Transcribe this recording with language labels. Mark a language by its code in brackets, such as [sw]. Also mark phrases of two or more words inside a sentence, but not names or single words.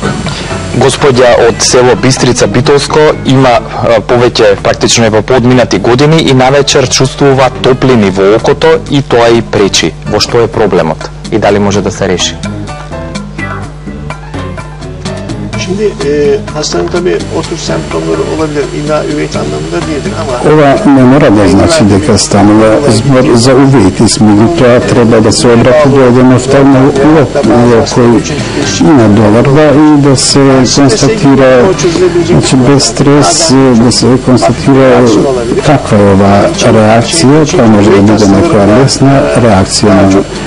[mk] Господја од село Бистрица Битолско има повеќе практично е по подминати години и навечер чувствува топлини во окото и тоа и пречи. Во што е проблемот и дали може да се реши? [tr] Şimdi hastanın tabii o tür semptomları olabilir. İlla üveit anlamında değildir ama [mk] Ова не мора да значи дека станува збор за увеитис, меѓутоа треба да се обрати до еден офталмолог кој има доварба и да се констатира, значи без стрес, да се констатира каква е оваа реакција, тоа може да биде некоја лесна реакција на